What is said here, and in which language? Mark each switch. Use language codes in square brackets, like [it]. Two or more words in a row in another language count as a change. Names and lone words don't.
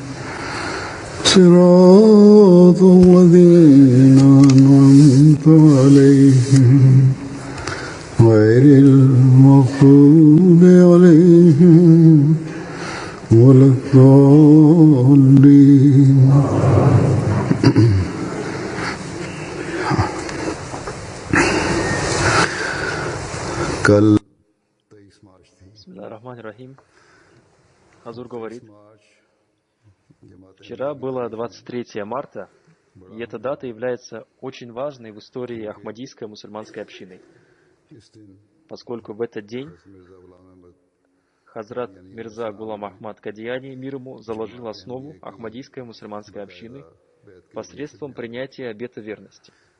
[ar] صراط الذين أنعمت عليهم غير المغضوب عليهم ولا الضالين. [hi] कल [ar] بسم الله الرحمن الرحيم. [ru] Хазур говорит, вчера было 23 марта, и эта дата является очень важной в истории Ахмадийской мусульманской общины, поскольку в этот день Хазрат Мирза Гулам Ахмад Кадияни, мир ему, заложил основу Ахмадийской мусульманской общины посредством принятия обета верности.